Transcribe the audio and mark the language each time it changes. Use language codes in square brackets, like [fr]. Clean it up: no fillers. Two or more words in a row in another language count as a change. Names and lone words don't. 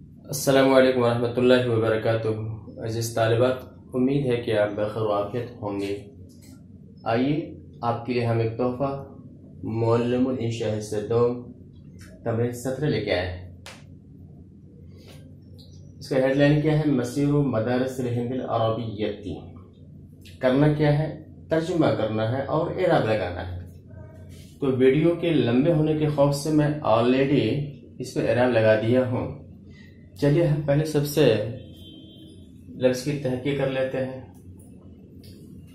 [ar] السلام عليكم ورحمة الله وبركاته. [ur] عزیز طالبات، امید ہے کہ آپ بخیر عافیت ہوں گے. آئیے آپ کے لیے ہم ایک تحفہ معلم الانشاء حصہ 2 تمرین 17 لے کے آئے ہیں. اس کا ہیڈلائن کیا ہے? [ar] مسير مدارس الهند العربية. [ur] کرنا کیا ہے? ترجمہ کرنا ہے اور اعراب لگانا ہے۔ تو ویڈیو کے لمبے ہونے کے خوف سے میں آلریڈی اس پر اعراب لگا دیا ہوں. چلیے ہم پہلے سب سے لفظ کی تحقیق کر لیتے ہیں.